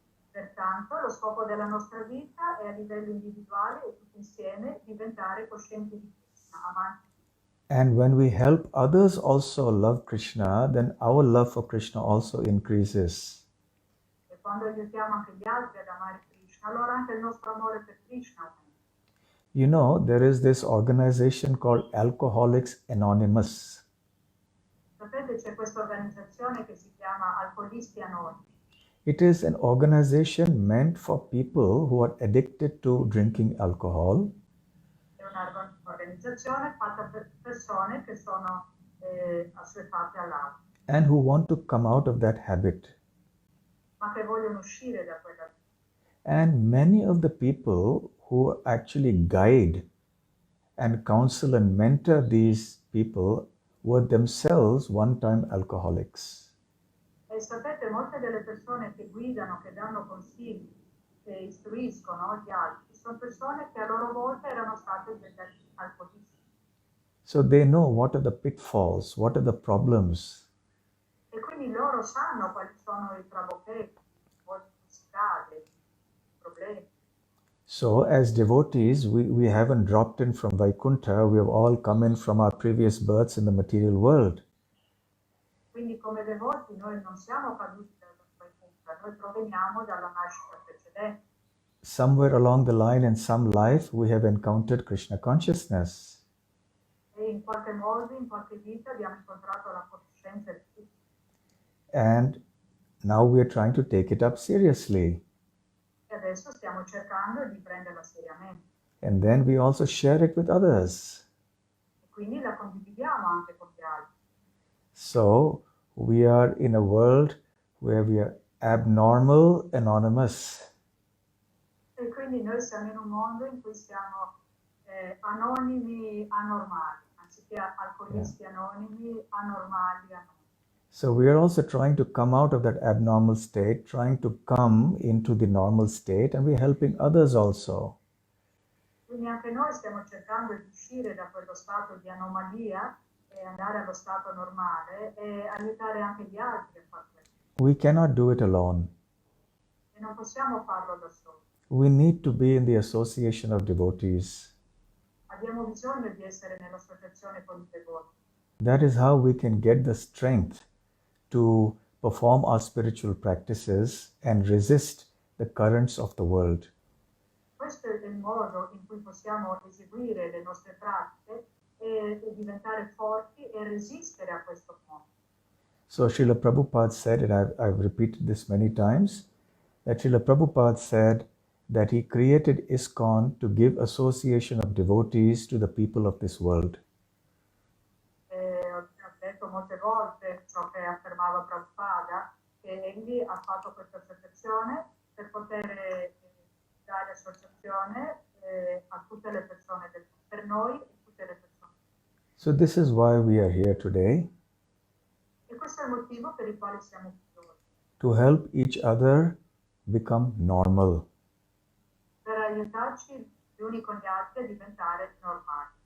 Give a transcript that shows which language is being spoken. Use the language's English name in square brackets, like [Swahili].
[Italian] Pertanto, lo scopo della nostra vita è a livello individuale e tutti insieme diventare coscienti di Krishna, amanti. [English] And when we help others also love Krishna, then our love for Krishna also increases. [Italian] E quando aiutiamo anche gli altri ad amare Krishna, allora anche il nostro amore per Krishna aumenta. [English] You know, there is this organization called Alcoholics Anonymous. [Italian] Sapete, c'è questa organizzazione che si chiama Alcolisti Anonimi. [English] It is an organization meant for people who are addicted to drinking alcohol [Italian] È un'organizzazione fatta per persone che sono assuefatte all'alcol, [English] and who want to come out of that habit. [Italian] ma che vogliono uscire da quella vita. [English] And many of the people who actually guide and counsel and mentor these people were themselves one-time alcoholics. [Italian] E sapete, molte delle persone che guidano, che danno consigli, che istruiscono gli altri, sono persone che a loro volta erano state degli alcolisti. [English] So they know what are the pitfalls, what are the problems. [Italian] E quindi loro sanno quali sono i trabocchetti, i strade, i problemi. [English] So as devotees, we haven't dropped in from Vaikuntha, we have all come in from our previous births in the material world. [Italian] Quindi come devoti noi non siamo caduti dal Vaikuntha, noi proveniamo dalla nascita precedente. [English] Somewhere along the line in some life, we have encountered Krishna consciousness. [Italian] E in qualche modo, in qualche vita abbiamo incontrato la conoscenza di Cristo. [English] And now we are trying to take it up seriously. [Italian] E adesso stiamo cercando di prenderla seriamente. [English] And then we also share it with others. [Italian] E quindi la condividiamo anche con gli altri. [English] So we are in a world where we are abnormal anonymous. [Italian] E quindi noi siamo in un mondo in cui siamo anonimi anormali, anziché alcolisti anonimi, anormali anonimi. [English] So we are also trying to come out of that abnormal state, trying to come into the normal state, and we're helping others also. [Italian] Quindi anche noi stiamo cercando di uscire da quello stato di anomalia e andare allo stato normale e aiutare anche gli altri a fare questo. [English] We cannot do it alone. [Italian] E non possiamo farlo da soli. [English] We need to be in the association of devotees. [Italian] Abbiamo bisogno di essere nell'associazione con i devoti. [English] That is how we can get the strength to perform our spiritual practices and resist the currents of the world. [Italian] Questo è il modo in cui possiamo eseguire le nostre pratiche e diventare forti e resistere a questo mondo. [English] So Srila Prabhupada said, and I've repeated this many times, that Srila Prabhupada said that he created ISKCON to give association of devotees to the people of this world. [Italian] Ho detto molte volte ciò che affermava Prabhupada, che egli ha fatto questa associazione per poter dare associazione a tutte le persone per noi e tutte le persone. [English] So this is why we are here today, [Italian] E questo è il motivo per il quale siamo qui oggi, [English] to help each other become normal, [Italian] per aiutarci gli uni con gli altri a diventare normali,